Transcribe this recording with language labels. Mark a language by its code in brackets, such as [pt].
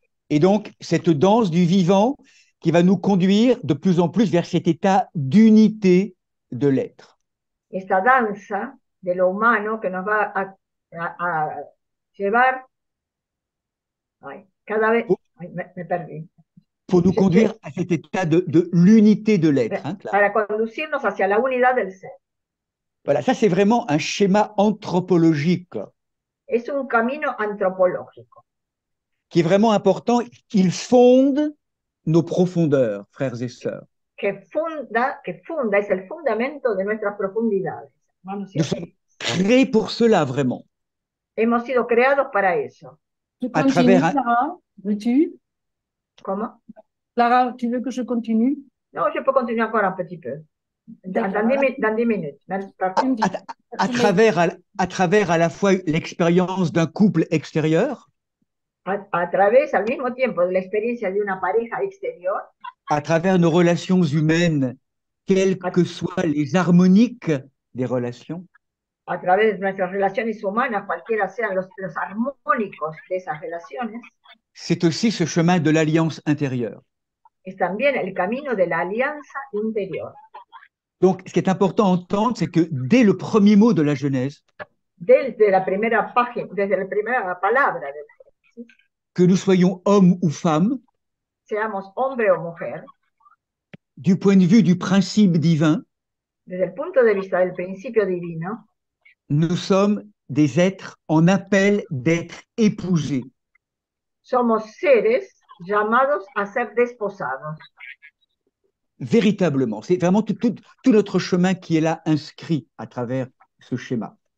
[fr] Et donc, cette danse du vivant qui va nous conduire de plus en plus vers cet état d'unité de l'être. [es] Esta danza de lo humano que nos va a llevar cada vez... me perdí. [fr] Pour nous conduire à cet état de l'unité de l'être. Hein, [es] para conducirnos hacia la unidad del ser. [fr] Voilà, ça c'est vraiment un schéma anthropologique. [es] Es un camino antropológico. [fr] Qui est vraiment important. Il fonde nos profondeurs, frères et sœurs. [es] Que funda, es el fundamento de nuestras profundidades. [fr] Nous sommes créés pour cela, vraiment. [es] Hemos sido creados para eso. [fr] À travers Clara, veux-tu? [es] ¿Cómo? [fr] Clara, tu veux que je continue? No, je peux continuer encore un petit peu. Dans 10 minutes. À travers à la fois l'expérience d'un couple extérieur, [es] a través al mismo tiempo de la experiencia de una pareja exterior, [fr] à travers nos relations humaines, quelles que soient les harmoniques des relations, [es] a través de nuestras relaciones humanas, cualquiera sean los armónicos de esas relaciones, [fr] c'est aussi ce chemin de l'alliance intérieure. [es] Es también el camino de la alianza interior. [fr] Donc, ce qui est important à entendre, c'est que dès le premier mot de la Genèse, [es] desde la primera página, desde la primera palabra de la Génesis, [fr] que nous soyons hommes ou femmes, [es] seamos hombre o mujer, [fr] du point de vue du principe divin, [es] desde el punto de vista del principio divino, [fr] nous sommes des êtres en appel d'être épousés. [es] Somos seres llamados a ser desposados. [fr] Véritablement, c'est vraiment tout notre chemin qui est là inscrit à travers ce schéma.